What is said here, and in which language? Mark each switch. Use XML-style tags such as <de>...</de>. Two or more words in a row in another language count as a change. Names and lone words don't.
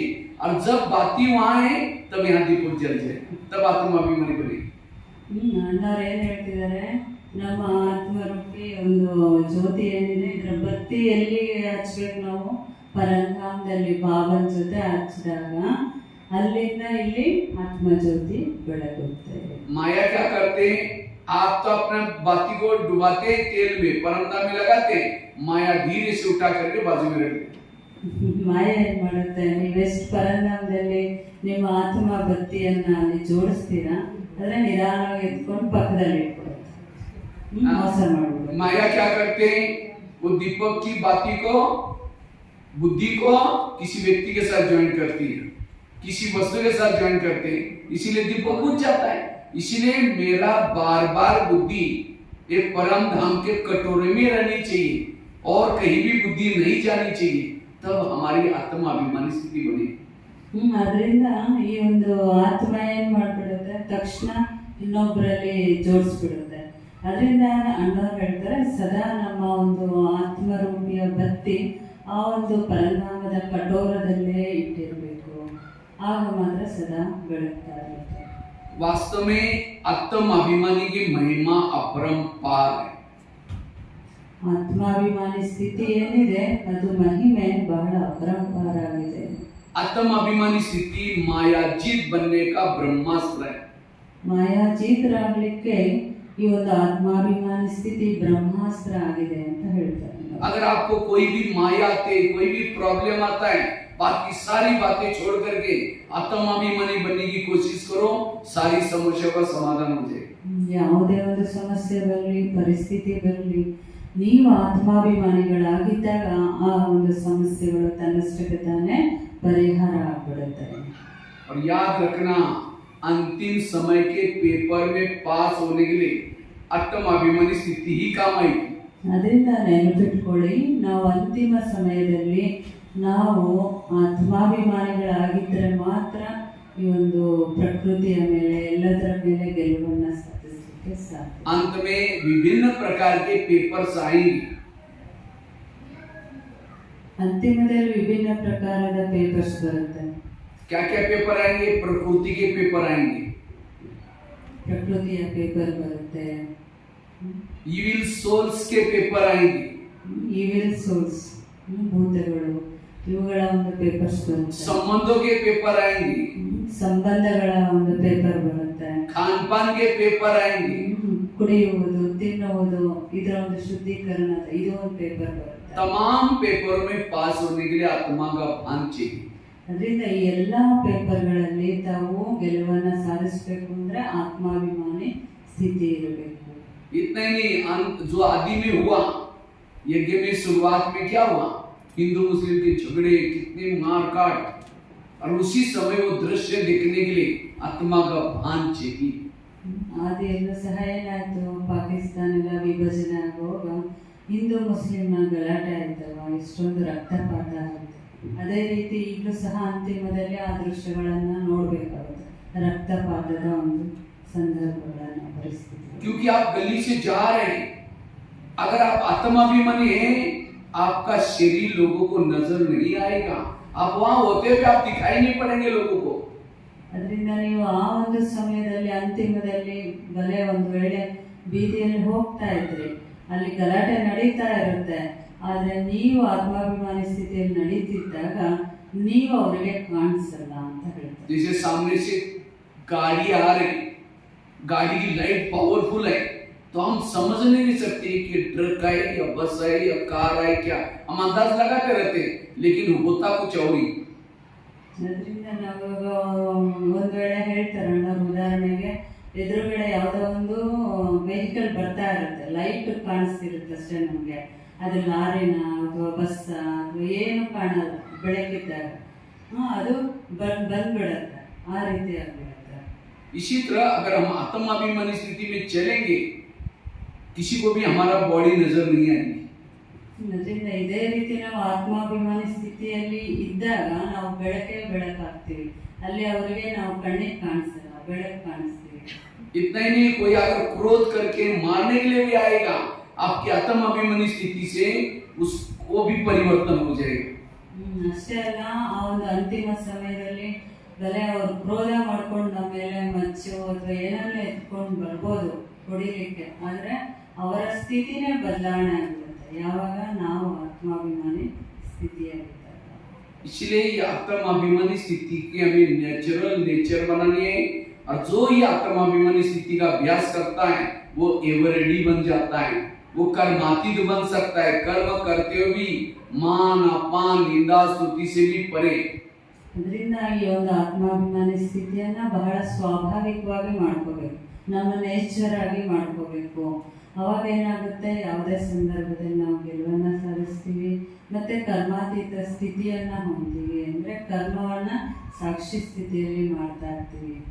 <hi>और जब बाती वहां है तब यहाँ दीपक जल जाए, तब आत्माभिमानी बनेगी।</hi> <kn>ಅಣ್ಣವ್ರು ಏನ್ ಹೇಳ್ತಿದ್ದಾರೆ? ನಮ್ಮ ಆತ್ಮರೂಪಿ ಒಂದು ಜ್ಯೋತಿ ಏನಿದೆ, ಇದರ ಬತ್ತಿ ಎಲ್ಲಿ ಹಚ್ಬೇಕು ನಾವು? ಪರಂಧಾಮದಲ್ಲಿ ಬಾಬನ ಜೊತೆ ಹಚ್ಚಿದಾಗ ಅಲ್ಲಿಂದ ಇಲ್ಲಿ ಆತ್ಮ ಜ್ಯೋತಿ ಬೆಳಗುತ್ತೆ.</kn> <hi>माया क्या करते हैं? आप तो अपने बाती को डुबाते हैं तेल में, परमधाम में लगाते हैं, माया धीरे से उठा करके बाजू में रख देते।</hi> <kn>ಮಾಯ ಏನ್ ಮಾಡುತ್ತೆ? ನೀವೆಷ್ಟು ಪರಂಧಾಮದಲ್ಲಿ ನಿಮ್ಮ ಆತ್ಮ ಬತ್ತಿಯನ್ನ ಅಲ್ಲಿ ಜೋಡಿಸ್ತೀರಾ, ಆದ್ರೆ ನಿಧಾನವಾಗಿ ಎತ್ಕೊಂಡು ಪಕ್ಕದಲ್ಲಿ ಇಟ್ಕೊಡುತ್ತೆ, ಮೋಸ ಮಾಡ್ಬಿಡುತ್ತೆ.</kn> <hi>माया क्या करते हैं? वो दीपक की बाती को, बुद्धि को किसी व्यक्ति के साथ ज्वाइन करती है, किसी वस्तु के साथ ज्वाइन करते हैं, इसीलिए दीपक बुझ जाता है। इसीलिए मेरा बार बार बुद्धि एक परम धाम के कटोरे में रहनी चाहिए और कहीं भी बुद्धि नहीं जानी चाहिए, तब हमारी आत्माभिमानी स्थिति बनेगी।</hi> <kn>ಅದರಿಂದ ಈ ಒಂದು ಆತ್ಮ ಏನ್ ಮಾಡ್ಬಿಡುತ್ತೆ? ತಕ್ಷಣ ಇನ್ನೊಬ್ಬರಲ್ಲಿ ಜೋಡಿಸ್ಬಿಡುತ್ತೆ. ಅದರಿಂದ ಅಣ್ಣವ್ರು ಹೇಳ್ತಾರೆ, ಸದಾ ನಮ್ಮ ಒಂದು ಆತ್ಮರೂಪಿಯ ಬತ್ತಿ ಆ ಒಂದು ಪರನಾಮದ ಕಟೋರದಲ್ಲೇ ಇಟ್ಟಿರಬೇಕು, ಆಗ ಮಾತ್ರ ಸದಾ ಬೆಳಗ್ತಾ ಇರುತ್ತೆ.</kn> <hi>वास्तव में आत्माभिमानी की महिमा अपरंपार है।</hi> <kn>ಆತ್ಮಾಭಿಮಾನಿ ಸ್ಥಿತಿ ಏನಿದೆ ಅದು ಮಹಿಮೆ ಬಹಳ ಅಪರಂಪಾರ ಆಗಿದೆ.</kn> <hi>आत्माभिमानी स्थिति मायाजीत बनने का ब्रह्मास्त्र है।</hi> <kn>ಮಾಯಾಜೀತರಾಗ್ಲಿಕ್ಕೆ ಈ ಒಂದು ಆತ್ಮಾಭಿಮಾನಿ ಸ್ಥಿತಿ ಬ್ರಹ್ಮಾಸ್ತ್ರ ಆಗಿದೆ ಅಂತ ಹೇಳ್ತಾರೆ.</kn> <hi>अगर आपको कोई भी माया आते, कोई भी प्रॉब्लम आता है, बाकी सारी बातें छोड़ करके आत्माभिमानी बनने की कोशिश करो, सारी समस्या का समाधान हो जाएगा।</hi> <kn>ಯಾವುದೇ ಒಂದು ಸಮಸ್ಯೆ ಬರಲಿ, ಪರಿಸ್ಥಿತಿ ಬರಲಿ, ನೀವು ಆತ್ಮಾಭಿಮಾನಿಗಳಾಗಿದ್ದಾಗ ಆ ಒಂದು ಸಮಸ್ಯೆಗಳು ತನ್ನಷ್ಟಕ್ಕೆ ತಾನೇ ಪರಿಹಾರ ಆಗ್ಬಿಡುತ್ತೆ.</kn> <hi>और याद रखना, अंतिम समय के पेपर में पास होने के लिए आत्माभिमानी स्थिति ही काम आएगी।</hi> <kn>ಅದರಿಂದ ನೆನಪಿಟ್ಕೊಳ್ಳಿ, ನಾವು ಅಂತಿಮ ಸಮಯದಲ್ಲಿ ನಾವು ಆತ್ಮಾಭಿಮಾನಿಗಳಾಗಿದ್ದರೆ ಮಾತ್ರ ಈ ಒಂದು ಪ್ರಕೃತಿಯ ಮೇಲೆ, ಎಲ್ಲದರ ಮೇಲೆ ಗೆಲುವನ್ನ ಸಾಧಿಸಲಿಕ್ಕೆ ಸಾಧ್ಯ.</kn> <hi>अंत में विभिन्न प्रकार के पेपर्स आएंगे।</hi> <kn>ಅಂತಿಮದಲ್ಲಿ ವಿಭಿನ್ನ ಪ್ರಕಾರದ ಪೇಪರ್ಸ್ ಬರುತ್ತೆ.</kn> <hi>क्या क्या पेपर आएंगे? प्रकृति के पेपर आएंगे,</hi> <kn>ಪ್ರಕೃತಿಯ ಪೇಪರ್ ಬರುತ್ತೆ,</kn> <en>evil souls</en> <hi>के पेपर आएंगे,</hi> <en>evil souls,</en> <kn>ಭೂತಗಳು, ಇವುಗಳ ಒಂದು ಪೇಪರ್ಸ್ ಬರುತ್ತೆ,</kn> <hi>संबंधों के पेपर आएंगे,</hi> <kn>ಸಂಬಂಧಗಳ ಒಂದು ಪೇಪರ್ ಬರುತ್ತೆ,</kn> <hi>खान पान के पेपर आएंगे,</hi> <kn>ಕುಡಿಯುವುದು, ತಿನ್ನುವುದು, ಇದರ ಒಂದು ಶುದ್ಧೀಕರಣ, ಇದು ಒಂದು ಪೇಪರ್ ಬರುತ್ತೆ.</kn> <hi>तमाम पेपरों में पास होने के लिए आत्मा का भान चाहिए।</hi> <kn>ಅದರಿಂದ ಈ ಎಲ್ಲಾ ಪೇಪರ್ಗಳಲ್ಲಿ ತಾವು ಗೆಲುವನ್ನ ಸಾಧಿಸಬೇಕು ಅಂದ್ರೆ ಆತ್ಮಾಭಿಮಾನಿ ಸ್ಥಿತಿ ಇರಬೇಕು.</kn> <hi>इतना ही नहीं, जो आदि में हुआ, यज्ञ में शुरुआत में क्या हुआ? हिंदू मुस्लिम के झगड़े, कितने मार काट, और उसी समय वो दृश्य देखने के लिए आत्मा का भान चाहिए।</hi> <kn>ಆದಿಯಲ್ಲೂ ಸಹ ಏನಾಯ್ತು, ಪಾಕಿಸ್ತಾನ ಎಲ್ಲ ವಿಭಜನೆ ಆಗುವಾಗ ಹಿಂದೂ ಮುಸ್ಲಿಂನ ಗಲಾಟೆ ಆಯ್ತಲ್ವ, ಎಷ್ಟೊಂದು ರಕ್ತಪಾತ ಆಗುತ್ತೆ. ಅದೇ ರೀತಿ ಈಗಲೂ ಸಹ ಅಂತಿಮದಲ್ಲಿ ಆ ದೃಶ್ಯಗಳನ್ನ ನೋಡ್ಬೇಕಾಗುತ್ತೆ, ರಕ್ತಪಾತದ ಒಂದು ಸಂದರ್ಭಗಳನ್ನ, ಪರಿಸ್ಥಿತಿ.</kn> <hi>क्योंकि आप गली से जा रहे हैं, अगर आप आत्माभिमानी हैं, आपका शरीर लोगों को नजर नहीं आएगा, आप वहां होते हुए आप दिखाई नहीं पड़ेंगे लोगों को.</hi> <kn>ಅದರಿಂದ ನೀವು ಆ ಒಂದು ಸಮಯದಲ್ಲಿ ಅಂತಿಮದಲ್ಲಿ ಬಲೆ ಒಂದು ವೇಳೆ ಬೀದಿಯಲ್ಲಿ ಹೋಗ್ತಾ ಇದ್ರಿ, ಅಲ್ಲಿ ಗಲಾಟೆ ನಡೀತಾ ಇರುತ್ತೆ, ಆದ್ರೆ ನೀವು ಆತ್ಮಾಭಿಮಾನಿ ಸ್ಥಿತಿಯಲ್ಲಿ ನಡೀತಿದ್ದಾಗ ನೀವು ಅವರಿಗೆ ಕಾಣಿಸಲ್ಲ ಅಂತ ಹೇಳ್ತಾರೆ.</kn> <hi>जैसे सामने से गाड़ी आ रही, गाड़ी की लाइट पावरफुल है, तो हम समझ नहीं सकते कि ट्रक है या बस है या कार है, क्या हम अंदाज लगाते रहते हैं, लेकिन होता कुछ और ही.</hi> <kn>ಅದರಿಂದ ನಾವು ಒಂದ್ ವೇಳೆ ಹೇಳ್ತಾರಣ್ಣ, ಉದಾಹರಣೆಗೆ ಎದುರುಗಡೆ ಯಾವುದೋ ಒಂದು ವೆಹಿಕಲ್ ಬರ್ತಾ ಇರುತ್ತೆ, ಲೈಟ್ ಕಾಣಿಸ್ತಿರುತ್ತೆ ಅಷ್ಟೇ ನಮ್ಗೆ, ಅದು ಲಾರಿನ ಅಥವಾ ಬಸ್ ಅಥವಾ ಏನು ಕಾಣಲ್ಲ ಬೆಳಕಿದ್ದಾಗ, ಅದು ಬಂದ್ಬಿಡತ್ತೆ, ಆ ರೀತಿ ಆಗ್ಬಿಡುತ್ತೆ.</kn> <hi>इसी तरह अगर हम आत्माभिमानी स्थिति में चलेंगे, किसी को भी हमारा बॉडी नजर नहीं आएगी.</hi> <kn>ಅದರಿಂದ ಇದೇ ರೀತಿ ನಾವು ಆತ್ಮಾಭಿಮಾನಿ ಸ್ಥಿತಿಯಲ್ಲಿ ಇದ್ದಾಗ ನಾವು ಬೆಳಕಾಗ್ತೀವಿ, ಅಲ್ಲಿ ಅವರಿಗೆ ನಾವು ಕಣ್ಣಿಗೆ ಕಾಣಿಸಲ್ಲ, ಬೆಳಕು ಕಾಣಿಸ್ತೀವಿ.</kn> <hi>इतना ही नहीं, कोई अगर क्रोध करके मारने के लिए भी आएगा, आपकी आत्माभिमानी स्थिति से उसको भी परिवर्तन हो जाएगा.</hi> <kn>ಅಷ್ಟೇ ಅಲ್ಲ, ಆ ಒಂದು ಅಂತಿಮ ಸಮಯದಲ್ಲಿ ಬಲೆ ಅವರು ಕ್ರೋಧ ಮಾಡ್ಕೊಂಡು ನಮ್ಮ ಮೇಲೆ ಮಚ್ಚು ಅಥವಾ ಏನಾದ್ರು ಎತ್ಕೊಂಡು ಬರ್ಬೋದು ಹೊಡಿಲಿಕ್ಕೆ, ಆದ್ರೆ ಅವರ ಸ್ಥಿತಿನೇ ಬದಲಾವಣೆ ಆಗುತ್ತೆ ಯಾವಾಗ ನಾವು ಆತ್ಮಾಭಿಮಾನಿ ಸ್ಥಿತಿಯಾಗಿದ್ದಾಗ. इसलिए ये आत्माभिमानी स्थिति की हमें</kn> <en>natural nature</en> <kn>बनानी है, और जो ये आत्माभिमानी स्थिति का अभ्यास करता है वो एवरेडी बन जाता है, वो कर्मातीत बन सकता है, कर्म करते हुए भी मान अपमान निंदा स्तुति से भी परे. ಅದರಿಂದ ಈ ಒಂದು ಆತ್ಮಾಭಿಮಾನಿ ಸ್ಥಿತಿಯನ್ನ ಬಹಳ ಸ್ವಾಭಾವಿಕವಾಗಿ ಮಾಡ್ಕೋಬೇಕು, ನಮ್ಮ ನೇಚರ್ ಆಗಿ ಮಾಡ್ಕೋಬೇಕು. ಅವಾಗ ಏನಾಗುತ್ತೆ, ಯಾವುದೇ ಸಂದರ್ಭದಲ್ಲಿ ನಾವು ಗೆಲುವನ್ನ ಸಾಧಿಸ್ತೀವಿ, ಮತ್ತೆ ಕರ್ಮಾತೀತ ಸ್ಥಿತಿಯನ್ನ ಹೊಂದ್ತೀವಿ, ಅಂದ್ರೆ ಕರ್ಮವನ್ನ ಸಾಕ್ಷಿ ಸ್ಥಿತಿಯಲ್ಲಿ ಮಾಡ್ತಾ ಇರ್ತೀವಿ.</kn>